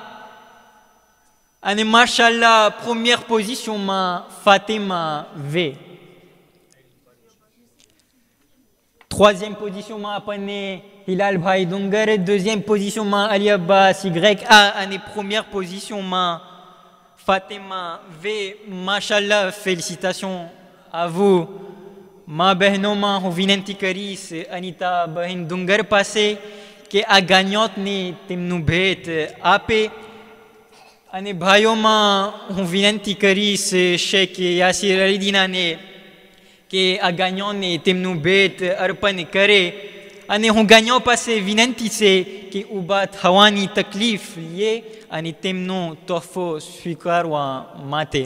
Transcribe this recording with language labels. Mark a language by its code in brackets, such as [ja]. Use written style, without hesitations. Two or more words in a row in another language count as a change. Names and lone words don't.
[gu] અને માશાલ્લાહ 1e પોઝિશનમાં ફાતિમા V. 3e પોઝિશનમાં આપણને હિલાલભાઈ ડુંગર, 2e પોઝિશનમાં અલી અબ્બાસ YA અને 1e પોઝિશનમાં ફાતિમા V. માશાલ્લાહ, [fr] félicitations à vous. [gu] મા બહેનોમાં હું વિનંતી કરીશ અનિતા બહેન ડુંગર પાસે કે આ ગાયનોતને તેમનું ભેટ આપે. અને ભાઈઓમાં હું વિનંતી કરીશ શેખ યાસીર અલી દીનાને કે આ ગાયનોને તેમનું ભેટ અર્પણ કરે અને હું ગાયનો પાસે વિનંતી છે કે ઊભા થવાની તકલીફ લે અને તેમનો તોહફો સ્વીકારવા માટે.